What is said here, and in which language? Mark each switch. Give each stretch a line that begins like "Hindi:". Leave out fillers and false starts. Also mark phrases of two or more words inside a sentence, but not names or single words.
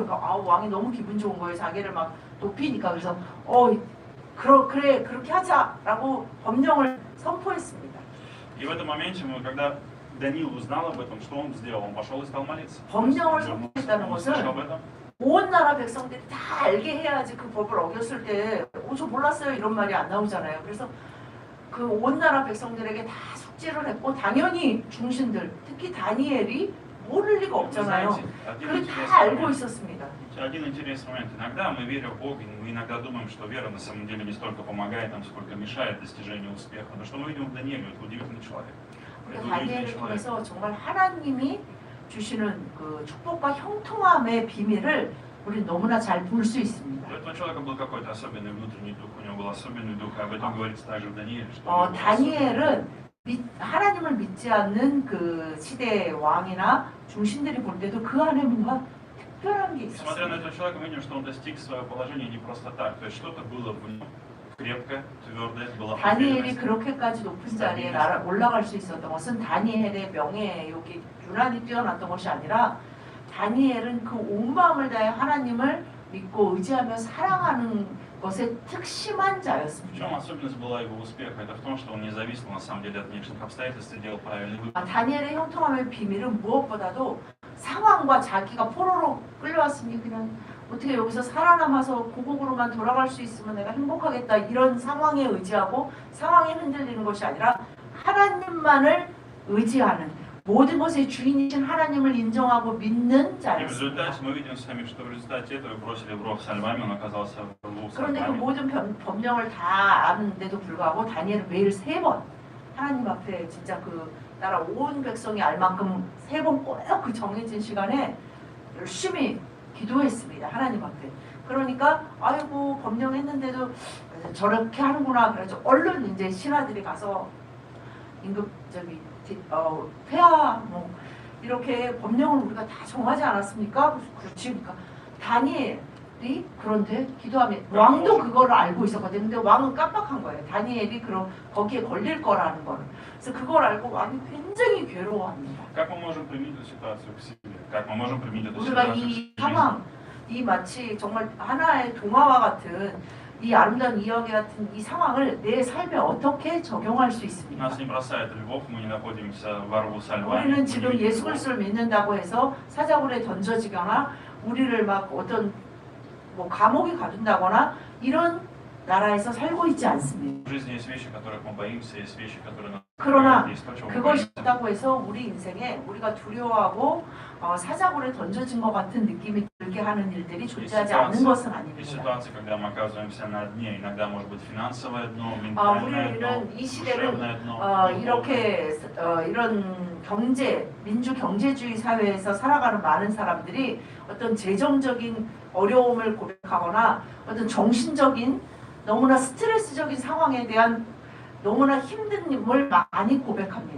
Korean: 그러니까 왕이 너무 기분 좋은 거예요. 자기를 막 높이니까. 그래서 그래 그렇게 하자라고 법령을 선포했습니다.
Russian: И в этом моменте, когда Даниил узнал об этом, что он сделал? Он пошел и стал молиться.
Korean: 법령을 선포했다는 것은 온 나라 백성들이 다 알게 해야지 그 법을 어겼을 때 저 몰랐어요 이런 말이 안 나오잖아요. 그래서 그 온 나라 백성들에게 다 숙지를 했고 당연히 중신들 특히 다니엘이 모를 리가 없잖아요. 그걸 다 알고 있었습니다.
Russian: Один интересный момент. Иногда мы верим в Бога, мы иногда думаем, что вера на самом деле не столько помогает нам, сколько мешает достижению успеха. Но что мы видим в Данииле, это удивительный человек.
Korean: 다니엘을 통해서 정말 하나님이 주시는 그 축복과 형통함의 비밀을 우리 너무나 잘 볼 수 있습니다.
Russian: У этого человека был какой-то особенный внутренний дух, у него был особенный дух, и об этом говорится также в Данииле.
Korean: 다니엘은 하나님을 믿지 않는 그 시대의 왕이나 중신들이 볼 때도 그 안에 뭔가 특별한 게 있었어요.
Russian: Смотря на этого человека, мы видим, что он достиг своего положения не просто так. То есть что-то было в нем крепкое, твердое, была
Korean: 다니엘이
Russian: уверенность.
Korean: 그렇게까지 높은 자리에 올라갈 수 있었던 것은 다니엘의 명예, 여기 유난히 뛰어났던 것이 아니라 다니엘은 그 온 마음을 다해 하나님을 믿고 의지하며 사랑하는 것에 특심한
Russian: В
Korean: 자였습니다.
Russian: чем особенность была его успеха? Это в том, что он не зависел на самом деле от внешних обстоятельств и делал правильный выбор.
Korean: 다니엘의 형통함의 비밀은 무엇보다도 상황과 자기가 포로로 끌려왔으니 그냥 어떻게 여기서 살아남아서 고국으로만 돌아갈 수 있으면 내가 행복하겠다 이런 상황에 의지하고 상황에 흔들리는 것이 아니라 하나님만을 의지하는 모든 것의 주인이신 하나님을 인정하고 믿는
Russian: И в
Korean: 자였습니다.
Russian: результате мы видим с вами, что в результате этого бросили в ров со львами, он оказался в рву с
Korean: 그런데 그
Russian: львами.
Korean: 모든 법령을 다 아는데도 불구하고 다니엘은 매일 3번 하나님 앞에 진짜 그 나라 온 백성이 알 만큼 3번 꼭 그 정해진 시간에 열심히 기도했습니다. 하나님 앞에. 그러니까 아이고 법령했는데도 저렇게 하는구나. 그래서 얼른 이제 신하들이 가서 임금 폐하 뭐 이렇게 법령을 우리가 다 정하지 않았습니까? 그렇지. 그러니까 다니엘이 그런데 기도하면 왕도 그거를 알고 있었거든요. 근데 왕은 깜빡한 거예요. 다니엘이 그럼 거기에 걸릴 거라는 거를. 그래서 그걸 알고 왕이 굉장히 괴로워합니다.
Russian: Как мы можем применить эту ситуацию к себе? Как мы можем применить эту
Korean: 우리가
Russian: ситуацию
Korean: 이
Russian: к жизни?
Korean: 상황, 이 마치 정말 하나의 동화와 같은 이 아름다운 이야기 같은 이 상황을 내 삶에 어떻게 적용할 수 있습니까?
Russian: Нас не бросает львов, мы не находимся во рву со львами.
Korean: 우리는
Russian: мы
Korean: 지금
Russian: не видим
Korean: 예수
Russian: львов.
Korean: 그리스도를 믿는다고 해서 사자굴에 던져지거나 우리를 막 어떤 뭐 감옥에 가둔다거나 이런 나라에서 살고 있지 않습니다.
Russian: В жизни есть вещи, которых мы боимся, есть вещи, которые нас
Korean: 그러나
Russian: есть то, чего мы
Korean: 그것이
Russian: боимся.
Korean: 있다고 해서 우리 인생에 우리가 두려워하고 사자굴에 던져진 것 같은 느낌이 들게 하는 일들이 존재하지 않는 것은
Russian: Есть
Korean: 아닙니다.
Russian: ситуации, когда мы оказываемся на дне. Иногда может быть финансовое дно, ментальное дно,
Korean: 우리는 이 시대는
Russian: душевное дно. духовное.
Korean: 이렇게 이런 민주 경제주의 사회에서 살아가는 많은 사람들이 어떤 재정적인 어려움을 고백하거나 어떤 정신적인 너무나 스트레스적인 상황에 대한 너무나 힘듦을 많이 고백합니다.